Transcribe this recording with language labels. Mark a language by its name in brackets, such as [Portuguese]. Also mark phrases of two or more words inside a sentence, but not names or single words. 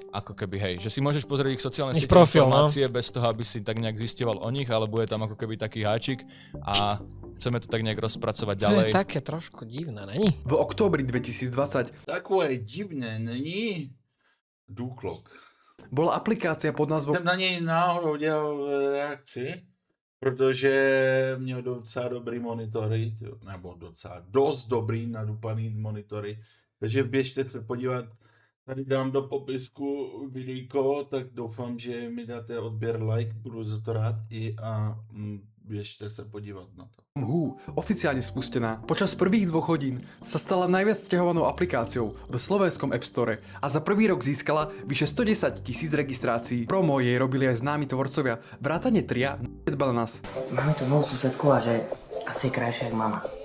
[Slovak] Ako keby, hej, že si môžeš pozrieť ich sociálne siete, profil, informácie bez toho, aby si tak nejak zisťoval o nich, alebo je tam ako keby taký háčik a chceme to tak nejak rozpracovať ďalej. To je také trošku divné, není? V októbri 2020 [Czech] takové divné, není? Důklok. [Slovak] bola aplikácia pod názvom... [Czech] Jsem na něj náhodou dělal reakci, protože měl docela dobrý monitory, nebo docela dost dobrý nadupaný monitory, takže běžte se podívat. Tady dám do popisku videjko, tak doufám, že mi dáte odběr, like, budu za to rád a běžte se podívat na to. [Slovak] Oficiálne spustená. Počas prvých 2 hodín sa stala najviac sťahovanou aplikáciou v slovenskom App Store a za prvý rok získala vyše 110 000 registrácií. Promo jej robili aj známi tvorcovia, vrátane tria Bananas. Máme tu novú susedku a že asi je krajšia jak mama.